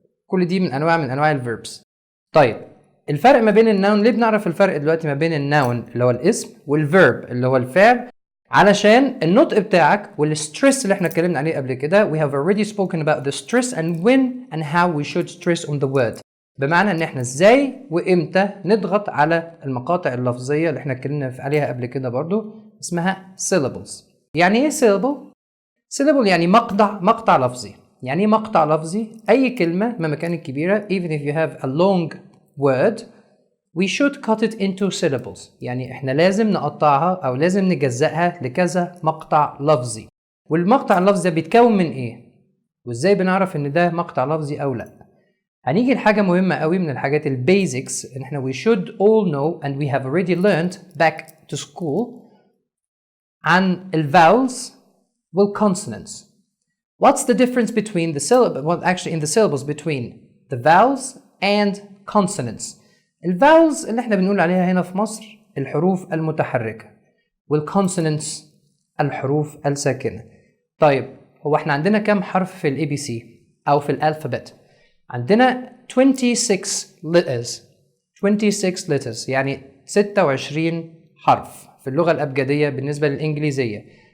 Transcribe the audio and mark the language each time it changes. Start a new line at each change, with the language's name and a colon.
Arabic: كل دي من انواع الverbs. طيب الفرق ما بين الناون، ليه بنعرف الفرق دلوقتي ما بين الناون اللي هو الاسم والverb اللي هو الفعل؟ علشان النطق بتاعك والستريس اللي احنا اتكلمنا عليه قبل كده.
English: We have already spoken about the stress and when and how we should stress on the word.
Arabic: بمعنى ان احنا ازاي وامتى نضغط على المقاطع اللفظيه اللي احنا اتكلمنا عليها قبل كده برضو، اسمها syllables. يعني ايه syllable يعني مقطع لفظي. يعني ايه مقطع لفظي؟ اي كلمه مهما كانت كبيره،
English: even if you have a long word we should cut it into syllables.
Arabic: يعني احنا لازم نقطعها او لازم نجزأها لكذا مقطع لفظي. والمقطع اللفظي ده بيتكون من ايه؟ وازاي بنعرف ان ده مقطع لفظي او لا؟ هنيجي لحاجة مهمة قوي من الحاجات البيزكس ان احنا
English: we should all know and we have already learned back to school
Arabic: عن الفاولز والconsonants.
English: What's the difference between the syllables, well actually in the syllables between the vowels and consonants.
Arabic: الفاولز اللي احنا بنقول عليها هنا في مصر الحروف المتحركة، والconsonants الحروف الساكنة. طيب هو احنا عندنا كام حرف في الاي بي سي او في الالفابت؟ عندنا 26 letters يعني 26 حرف في اللغة الأبجدية بالنسبة للإنجليزية.